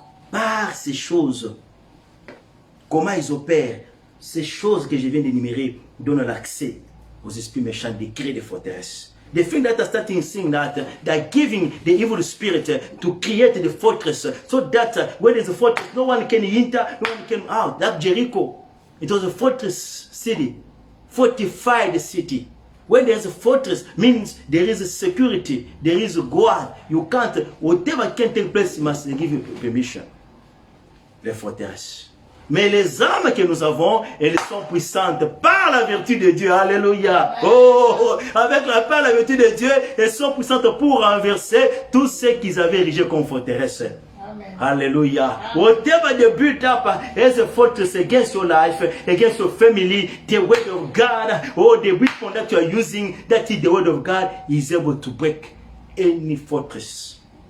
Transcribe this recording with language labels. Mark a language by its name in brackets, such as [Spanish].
[French] Par ces choses, comment ils opèrent, ces choses que je viens d'énumérer donnent l'accès aux esprits méchants de créer des forteresses. [English] The thing that are starting seeing that they're giving the evil spirit to create the fortress, so that when there's a fortress, no one can enter, no one can out. That Jericho, it was a fortress city, fortified city. When there's a fortress, means there is a security, there is a guard. You can't, whatever can take place, you must give you permission. [French] Les forteresses. Mais les armes que nous avons, elles sont puissantes par la vertu de Dieu. Alléluia. Oh, avec par la vertu de Dieu, elles sont puissantes pour renverser tous ceux qu'ils avaient érigés comme forteresse. [English] Hallelujah. Whatever the built up as a fortress against your life, against your family, the word of God, or the weapon that you are using, that is the word of God, is able to break any fortress.